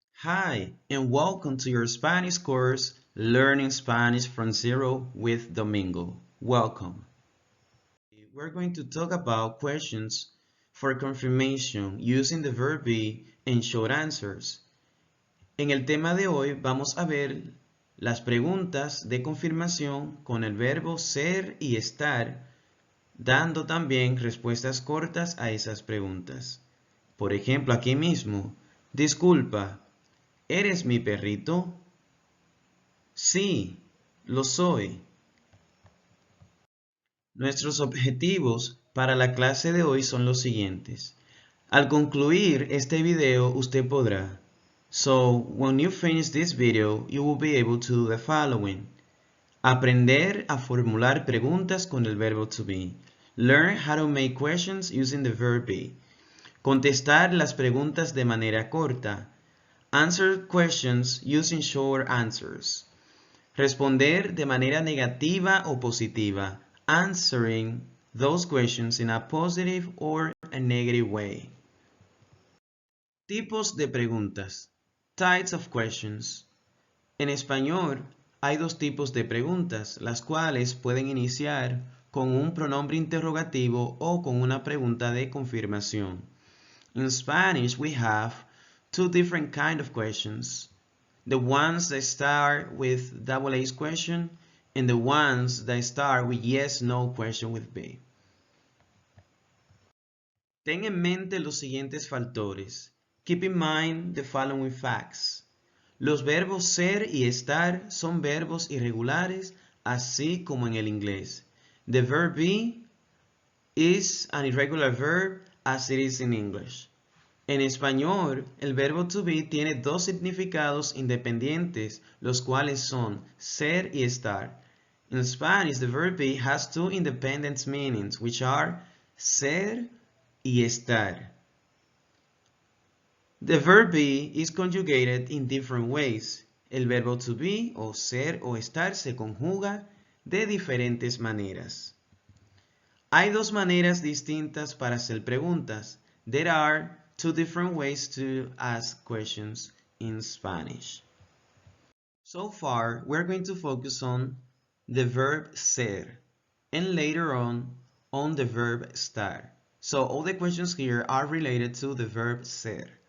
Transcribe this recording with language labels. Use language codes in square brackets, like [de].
[en] Hi, and welcome to your Spanish course, Learning Spanish from Zero with Domingo. Welcome. We're going to talk about questions for confirmation using the verb be and short answers. [es] En el tema de hoy vamos a ver las preguntas de confirmación con el verbo ser y estar, dando también respuestas cortas a esas preguntas. Por ejemplo, aquí mismo, disculpa, ¿eres mi perrito? Sí, lo soy. Nuestros objetivos para la clase de hoy son los siguientes. Al concluir este video, usted podrá. [en] So, when you finish this video, you will be able to do the following. [es] Aprender a formular preguntas con el verbo to be. [en] Learn how to make questions using the verb be. [es] Contestar las preguntas de manera corta. [en] Answer questions using short answers. [es] Responder de manera negativa o positiva. [en] Answering those questions in a positive or a negative way. [es] Tipos de preguntas. [en] Types of questions. [es] En español, hay dos tipos de preguntas, las cuales pueden iniciar con un pronombre interrogativo o con una pregunta de confirmación. [en] In Spanish, we have two different kinds of questions. The ones that start with double H question and the ones that start with yes, no question with be. [es] Ten en mente los siguientes factores. [en] Keep in mind the following facts. [es] Los verbos ser y estar son verbos irregulares, así como en el inglés. [en] The verb be is an irregular verb as it is in English. [es] En español, el verbo to be tiene dos significados independientes, los cuales son ser y estar. [en] In Spanish, the verb be has two independent meanings, which are ser y estar. The verb be is conjugated in different ways. [es] El verbo to be, o ser o estar, se conjuga de diferentes maneras. Hay dos maneras distintas para hacer preguntas. [en] There are two different ways to ask questions in Spanish. So far, we're going to focus on the verb ser and later on the verb estar. So all the questions here are related to the verb ser.